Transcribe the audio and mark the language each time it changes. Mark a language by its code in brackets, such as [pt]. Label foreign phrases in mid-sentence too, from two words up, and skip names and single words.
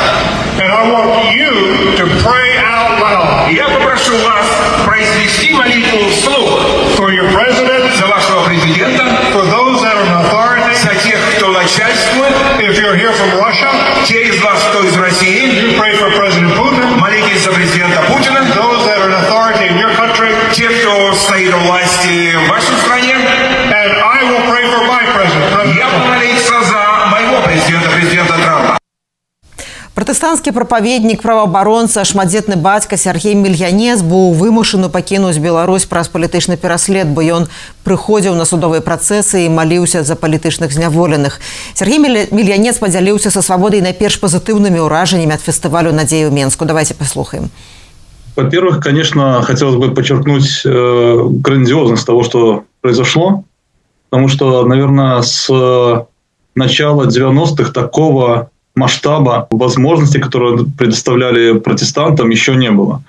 [ru] И я попрошу вас произнести молитву вслух за вашего президента, за тех, кто начальствует, те из вас, кто из России, молитесь за президента Путина, те, кто стоит у власти в вашей стране, я буду молиться за моего президента Трампа. [be] Пратэстанцкі прапаведнік, праваабаронца, шматдзетны бацька Сергей Мільянец быў вымушаны пакінуць Беларусь праз палітычны пераслед, бо ён прыходзіў на судовыя працэсы і маліўся за палітычных зняволеных. Сергей Мільянец падзяліўся са свабодай найперш пазітыўнымі ўражаннямі ад фестывалю надзеі ў Менску. Давайте послухаем. [ru] Во-первых, конечно, хотелось бы подчеркнуть грандиозность того, что произошло, потому что, наверное, с начала 90-х такого масштаба возможностей, которые предоставляли протестантам, еще не было.